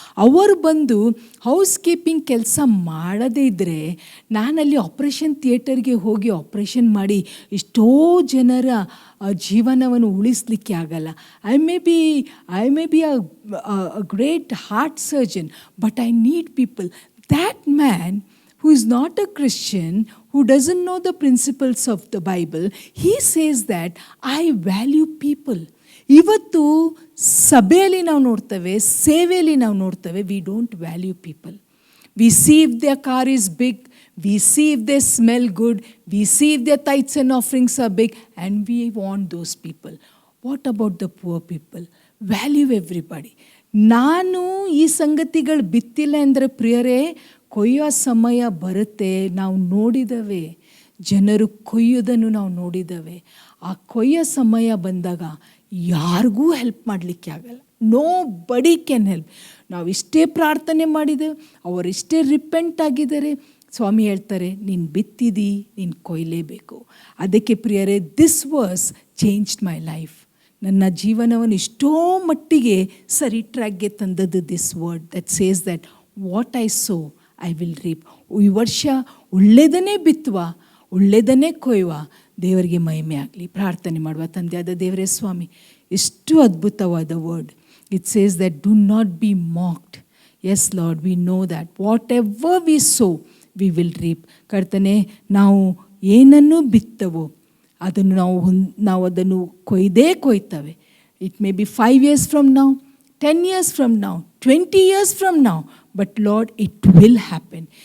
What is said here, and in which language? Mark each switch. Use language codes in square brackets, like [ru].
[kn] ಅವರು ಬಂದು house keeping ಕೆಲಸ ಮಾಡದೇ ಇದ್ದರೆ ನಾನಲ್ಲಿ ಆಪ್ರೇಷನ್ ಥಿಯೇಟರ್ಗೆ ಹೋಗಿ ಆಪ್ರೇಷನ್ ಮಾಡಿ ಎಷ್ಟೋ ಜನರ ಜೀವನವನ್ನು ಉಳಿಸಲಿಕ್ಕೆ ಆಗಲ್ಲ. [en] I may be a great heart surgeon, but I need people. That man who is not a Christian, who doesn't know the principles of the Bible, he says that I value people. [kn] ಇವತ್ತು ಸಭೆಯಲ್ಲಿ ನಾವು ನೋಡ್ತೇವೆ, ಸೇವೆಯಲ್ಲಿ ನಾವು ನೋಡ್ತೇವೆ, [en] we don't value people. We see if their car is big, we see if they smell good, we see if their tithes and offerings are big, and we want those people. What about the poor people? Value everybody. [kn] ನಾನು ಈ ಸಂಗತಿಗಳು ಬಿತ್ತಿಲ್ಲ ಅಂದರೆ ಪ್ರಿಯರೇ, ಕೊಯ್ಯೋ ಸಮಯ ಬರುತ್ತೆ. ನಾವು ನೋಡಿದ್ದೇವೆ, ಜನರು ಕೊಯ್ಯೋದನ್ನು ನಾವು ನೋಡಿದ್ದೇವೆ. ಆ ಕೊಯ್ಯೋ ಸಮಯ ಬಂದಾಗ ಯಾರಿಗೂ ಹೆಲ್ಪ್ ಮಾಡಲಿಕ್ಕೆ ಆಗಲ್ಲ. [en] Nobody can help. [kn] ನಾವು ಇಷ್ಟೇ ಪ್ರಾರ್ಥನೆ ಮಾಡಿದೆವು, ಅವರಿಷ್ಟೇ ರಿಪೆಂಟ್ ಆಗಿದ್ದಾರೆ. ಸ್ವಾಮಿ ಹೇಳ್ತಾರೆ, ನೀನು ಬಿತ್ತಿದಿ, ನೀನು ಕೊಯ್ಲೇಬೇಕು. ಅದಕ್ಕೆ ಪ್ರಿಯರೇ, [en] This verse changed my life. [kn] ನನ್ನ ಜೀವನವನ್ನು ಎಷ್ಟೋ ಮಟ್ಟಿಗೆ ಸರಿ ಟ್ರ್ಯಾಕ್ಗೆ ತಂದದ್ದು [en] This word that says that what I sow I will reap. [kn] ಈ ವರ್ಷ ಒಳ್ಳೆಯದನ್ನೇ ಬಿತ್ತುವ, ಒಳ್ಳೆಯದನ್ನೇ ಕೊಯ್ಯುವ. ದೇವರಿಗೆ ಮಹಿಮೆ ಆಗಲಿ. ಪ್ರಾರ್ಥನೆ ಮಾಡುವ. ತಂದೆಯಾದ ದೇವರೇ ಸ್ವಾಮಿ, ಎಷ್ಟು ಅದ್ಭುತವಾದ word. [en] It says that do not be mocked. Yes Lord, we know that whatever we sow we will reap. [kn] ಕರ್ತನೆ, ನಾವು ಏನನ್ನು ಬಿತ್ತವೋ ಅದನ್ನು ನಾವು ಅದನ್ನು ಕೊಯ್ತೇವೆ. [en] It may be 5 years from now, 10 years from now, 20 years from now, but Lord it will happen.